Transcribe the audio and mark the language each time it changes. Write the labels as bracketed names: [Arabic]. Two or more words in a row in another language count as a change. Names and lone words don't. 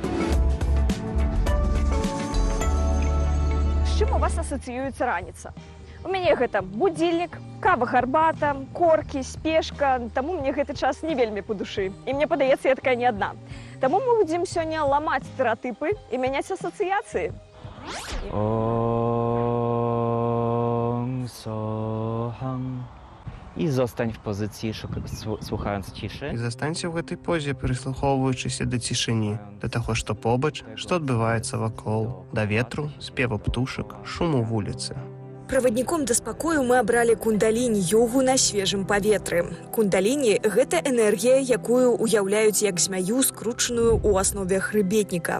[Belarusian] З чым у вас асацыюецца раніца? У мяне гэта будзільнік, кава, гарбата, коркі, спешка, таму мне гэты час не вельмі па душы. І мне падаецца, я такая не адна. Таму мы будзем сёння ламаць стэрэатыпы і мяняць асацыяцыі. [Polish] I zostań w pozycji, słuchając ciszy. [Belarusian] I застанься в гэтай позе, прыслухоўваючыся да цішыні, да таго, што побач, што адбываецца вакол, да ветру, спеву птушак, шуму вуліцы. Правадніком да спакою мы абралі кундаліні-йогу на свежым паветры. Кундаліні – гэта энергія, якую уяўляюць як змяю, скручаную ў аснове хрыбетніка.